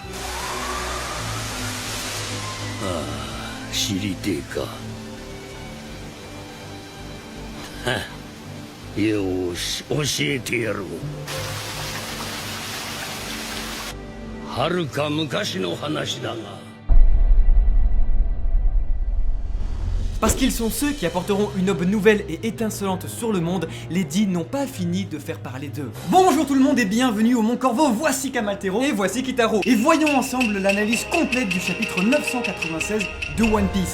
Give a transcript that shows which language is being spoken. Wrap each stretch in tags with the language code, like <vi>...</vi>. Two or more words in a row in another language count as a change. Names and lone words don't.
<ja>知りてえか。よーし、教えてやろう。はるか昔の話だが。</ja> <fr>Parce qu'ils sont ceux qui apporteront une aube nouvelle et étincelante sur le monde, les dits n'ont pas fini de faire parler d'eux. Bonjour tout le monde et bienvenue au Mont Corvo, voici Kamatero et voici Kitaro. Et voyons ensemble l'analyse complète du chapitre 996 de One Piece.</fr>